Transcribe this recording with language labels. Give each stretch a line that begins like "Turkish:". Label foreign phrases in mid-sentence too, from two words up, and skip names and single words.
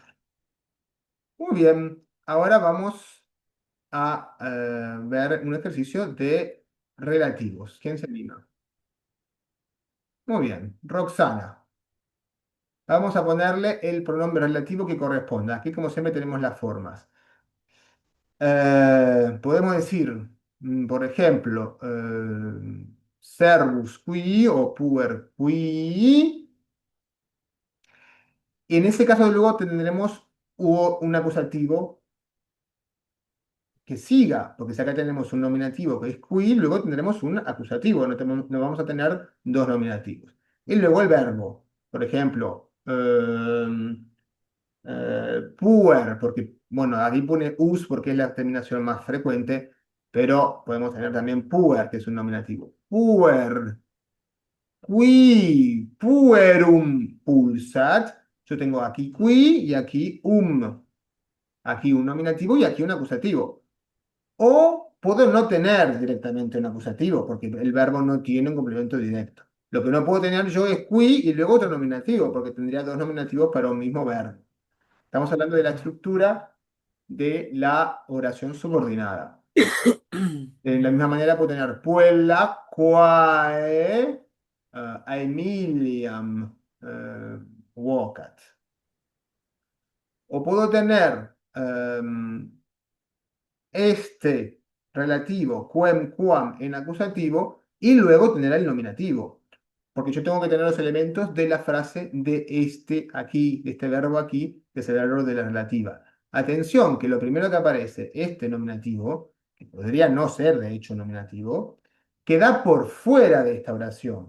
Spanish: Muy bien, ahora vamos a ver un ejercicio de relativos. ¿Quién se anima? Muy bien, Roxana. Vamos a ponerle el pronombre relativo que corresponda. Aquí, como siempre, tenemos las formas. Podemos decir, por ejemplo,
Latin: servus qui o puer qui.
Spanish: Y en ese caso, luego tendremos un acusativo que siga, porque si acá tenemos un nominativo que es qui, luego tendremos un acusativo, no vamos a tener dos nominativos. Y luego el verbo, por ejemplo, puer, porque, bueno, aquí pone us porque es la terminación más frecuente, pero podemos tener también puer, que es un nominativo.
Latin: Puer, qui, puerum pulsat.
Spanish: Yo tengo aquí qui y aquí Aquí un nominativo y aquí un acusativo. O puedo no tener directamente un acusativo, porque el verbo no tiene un complemento directo. Lo que no puedo tener yo es qui y luego otro nominativo, porque tendría dos nominativos para un mismo verbo. Estamos hablando de la estructura de la oración subordinada. De la misma manera puedo tener
Latin: Puella, quae, Aemiliam, vocat.
Spanish: O puedo tener este relativo,
Latin: quem, quam,
Spanish: en acusativo, y luego tener el nominativo. Porque yo tengo que tener los elementos de la frase de este aquí, de este verbo aquí, que es el verbo de la relativa. Atención, que lo primero que aparece, este nominativo, que podría no ser de hecho nominativo, queda por fuera de esta oración.